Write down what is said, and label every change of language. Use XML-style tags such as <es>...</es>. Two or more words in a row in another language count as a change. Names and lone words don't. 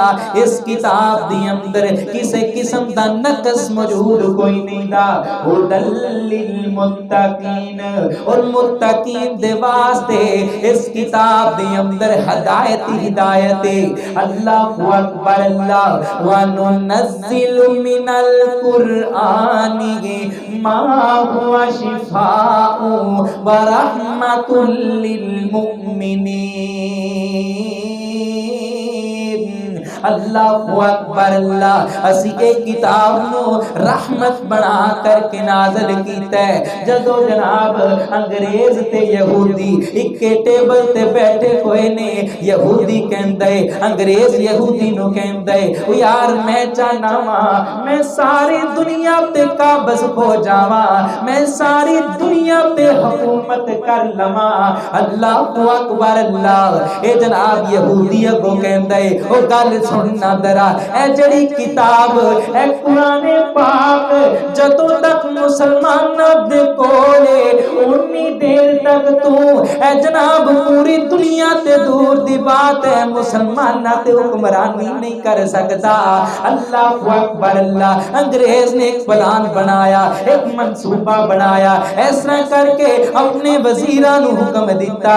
<pa>اس کتاب دی اندر کسی قسم دا نقص موجود کوئی نہیں دا.</pa> <ar>ھدی للمتقین,</ar> <pa>اور متقین دے واسطے اس کتاب دی اندر ہدایت ہی ہدایت.</pa> <ar>اللہ اکبر اللہ. وننزل من القرآن ما هو شفاء ورحمۃ للمؤمنین. اللہ اکبر اللہ.</ar> <pa>اسی ایک کتاب نو رحمت بنا کر کے نازل کیتا ہے. جدو جناب انگریز تے یہودی اکے ٹیبل تے بیٹھے ہوئے نے, یہودی کہندے انگریز یہودی نو کہندے او یار میں چاہنا وا میں ساری دنیا تے قابض ہو جاواں, میں ساری دنیا تے حکومت کر لواں.</pa> <ar>اللہ اکبر اللہ.</ar> <pa>اے جناب یہودی اگوں کہندے او گل سننا درا اے جڑی کتاب اے قرآن پاک جدوں تک مسلماناں دے کولے اونی دیر تک تو اے جناب پوری دنیا تے دور دی بات ہے مسلماناں تے حکمرانی نہیں کر سکتا.</pa> <ar>اللہ اکبر اللہ.</ar> <pa>انگریز نے ایک پلان بنایا, ایک منصوبہ بنایا, اس طرح کر کے اپنے وزیراں نو حکم دیتا.</pa>